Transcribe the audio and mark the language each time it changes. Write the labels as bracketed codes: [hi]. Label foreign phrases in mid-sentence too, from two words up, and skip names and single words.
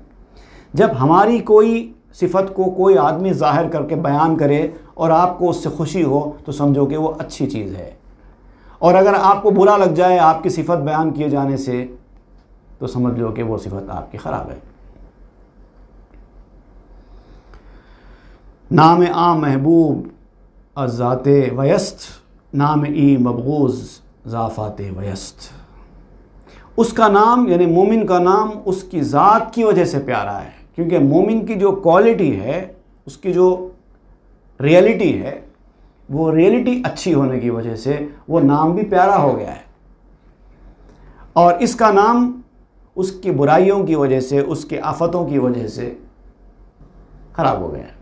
[ur] جب ہماری کوئی صفت کو کوئی آدمی ظاہر کر کے بیان کرے اور آپ کو اس سے خوشی ہو تو سمجھو کہ وہ اچھی چیز ہے، اور اگر آپ کو برا لگ جائے آپ کی صفت بیان کیے جانے سے تو سمجھ لو کہ وہ صفت آپ کی خراب ہے. [fa] نام آ محبوب از ذات ویست، نام ای مبغوض ذافات ویست. [ur] اس کا نام یعنی مومن کا نام اس کی ذات کی وجہ سے پیارا ہے، کیونکہ مومن کی جو کوالٹی ہے، اس کی جو ریئلٹی ہے، وہ ریئلٹی اچھی ہونے کی وجہ سے وہ نام بھی پیارا ہو گیا ہے. اور اس کا نام اس کی برائیوں کی وجہ سے، اس کے آفتوں کی وجہ سے خراب ہو گیا ہے.